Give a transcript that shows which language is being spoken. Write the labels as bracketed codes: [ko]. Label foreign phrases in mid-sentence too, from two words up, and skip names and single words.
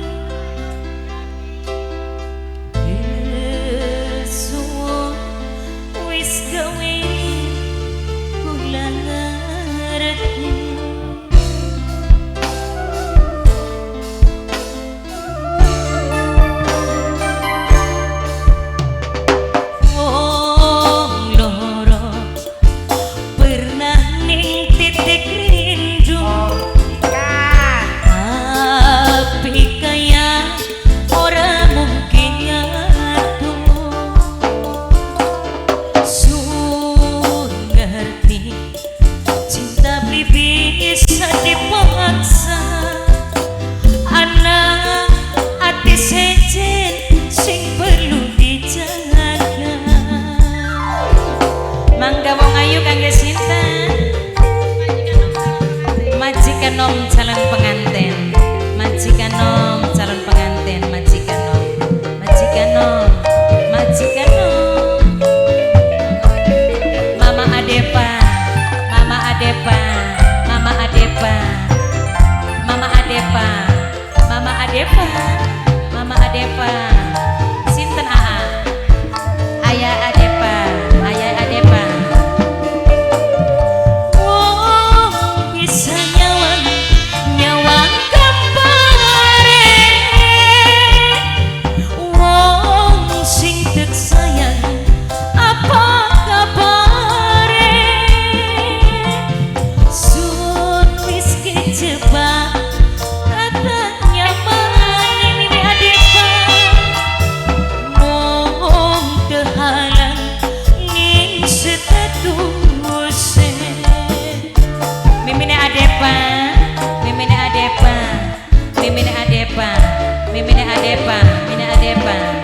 [jv] suwun wis gawe kula ngerti wong loro pernah ning titik rindu. [id] Tapi kayak orang mungkin [jv] nyatu sun ngerti cinta beli bisa dipaksa anak hati sejen sing perlu dijaga mangga wong ayu kangge sinta majikan nom calon pengantin. Majikan nom calon pengantin, majikan nom, majikan nom, majikan nom. Mama Adepa, Mama Adepa, Mama Adepa, Mama Adepa, Mama Adepa, Mama Adepa. Sinten Aa? Ayah Adepa, Ayah Adepa. Oh, bisa nyawang kampare wong sing tek sayang apa kabare sun wis kejebak katanya mani mimi adepa mong kehalang ning setatuse mimine adepa Mimine Adepa, Mimine Adepa, Mimine Adepa, Mimine Adepa.